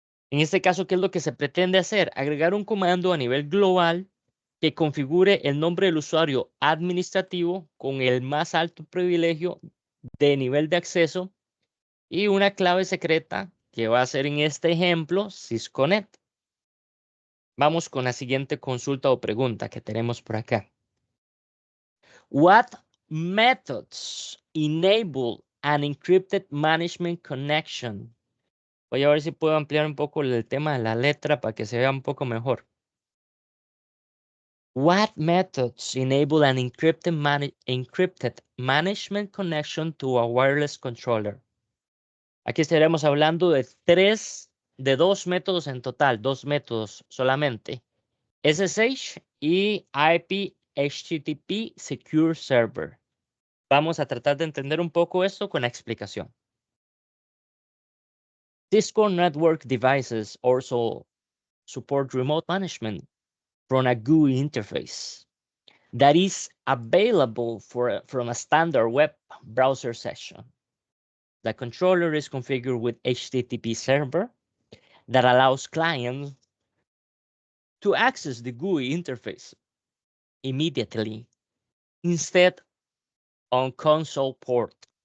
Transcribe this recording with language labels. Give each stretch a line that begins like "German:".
Spanish: En este caso, ¿qué es lo que se pretende hacer? Agregar un comando a nivel global que configure el nombre del usuario administrativo con el más alto privilegio de nivel de acceso y una clave secreta que va a ser en este ejemplo sysconnect. Vamos con la siguiente consulta o pregunta que tenemos por acá.
English: What methods enable an encrypted management connection?
Spanish: Voy a ver si puedo ampliar un poco el tema de la letra para que se vea un poco mejor.
English: What methods enable an encrypted management connection to a wireless controller?
Spanish: Aquí estaremos hablando de dos métodos en total, dos métodos solamente. SSH y IP HTTP Secure Server. Vamos a tratar de entender un poco esto con la explicación.
English: Cisco network devices also support remote management from a GUI interface that is available from a standard web browser session. The controller is configured with HTTP server that allows clients to access the GUI interface immediately instead on console port.